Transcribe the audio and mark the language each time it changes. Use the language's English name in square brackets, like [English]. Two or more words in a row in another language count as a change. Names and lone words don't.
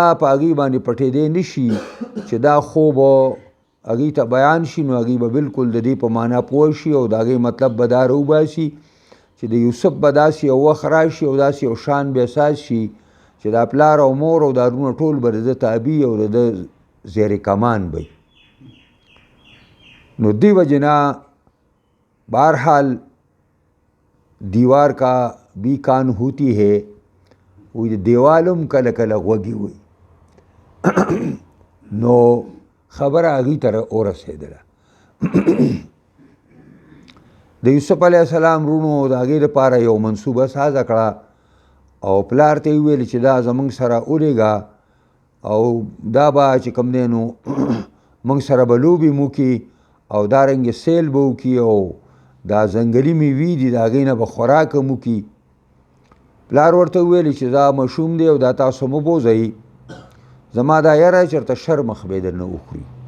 [Pashto] په هغې باندې پټېدی نه شي چې دا خوب هغې ته بیان شي نو هغې به بالکل د دې په معنا پوه شي او د هغې مطلب به دا راوباسي چې د یوسف به داسې یو وخت راشي او داسې یو شان به احساس شي چې دا پلار او مور او دا وروڼه ټول به د ده تابع او د ده زیر کمان به نو دی وجه نه [Urdu] بہرحال دیوار کا بھی کان ہوتی ہے [Pashto] وی دیوالم کله کله غوږی وي نو خبره هغې ته ورسېدله د یوسف علیه السلام وروڼو د هغې دپاره یو منصوبه سازه کړه او پلار ته یې وویل چې دا زموږ سره ولېږه او دا به چې کوم دی نو موږ سره به لوبې مو کي او دارنګې سیل به وکړي او دا ځنګلي میوې دي د هغې نه به خوراک هم وکړي پلار ورته وویل چې دا مشوم دی او دا تاسو مه بوځئ زما دا یره چېرته شر مخ به یې درنه وخوري